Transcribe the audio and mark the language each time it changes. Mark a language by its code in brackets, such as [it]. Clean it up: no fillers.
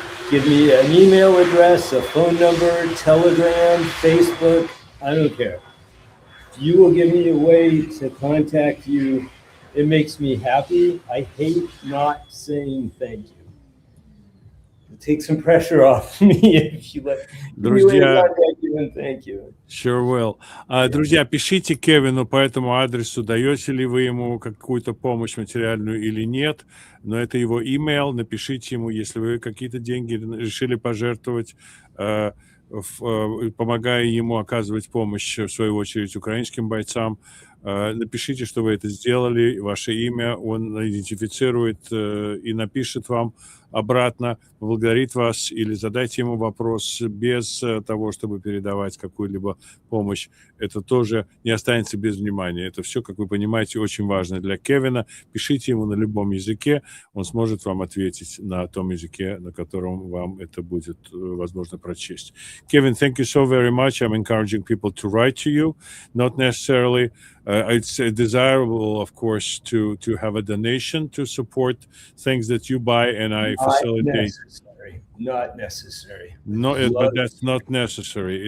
[en] Give me an email address, a phone number, Telegram, Facebook, I don't care. If you will give me a way to contact you, it makes me happy. I hate not saying thank you. It takes some pressure off me if you let me contact you and thank you. Sure will. [ru] Друзья, пишите Кевину по этому адресу, даете ли вы ему какую-то помощь материальную или нет, но это его имейл, напишите ему, если вы какие-то деньги решили пожертвовать, помогая ему оказывать помощь, в свою очередь, украинским бойцам, напишите, что вы это сделали, ваше имя, он идентифицирует и напишет вам обратно, поблагодарит вас или задайте ему вопрос без того, чтобы передавать какую-либо помощь. Это тоже не останется без внимания. Это все, как вы понимаете, очень важно для Кевина. Пишите ему на любом языке, он сможет вам ответить на том языке, на котором вам это будет возможно прочесть. [en] Kevin, thank you so very much. I'm encouraging people to write to you, not necessarily. It's desirable, of course, to have a donation to support things that you buy, and I facilitate. Not necessary. No, but that's not necessary.